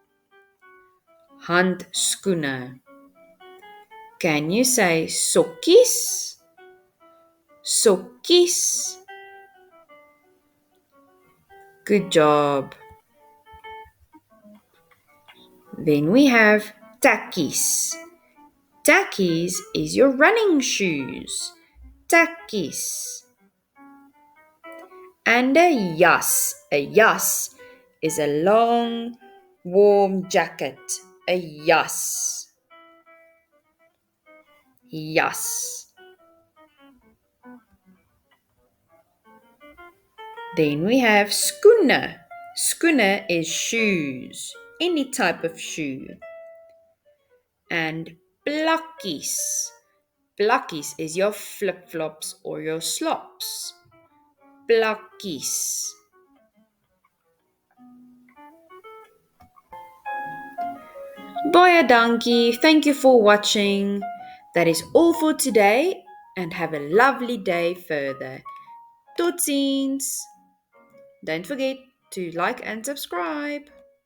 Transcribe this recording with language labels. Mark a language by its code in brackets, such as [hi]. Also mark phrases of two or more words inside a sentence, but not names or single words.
[af] Handskoene. [en] Can you say sokkies? [af] Sokkies. [en] Good job. Then we have takkies. Takkies is your running shoes. Takkies. And a jas. A jas is a long, warm jacket. A jas. Jas. Then we have skoene. Skoene is shoes, any type of shoe. And plakkies. Plakkies is your flip-flops or your slops. [af] Plakkies. Baie dankie. [en] Thank you for watching. That is all for today and have a lovely day further. [af] Totsiens. [en] Don't forget to like and subscribe.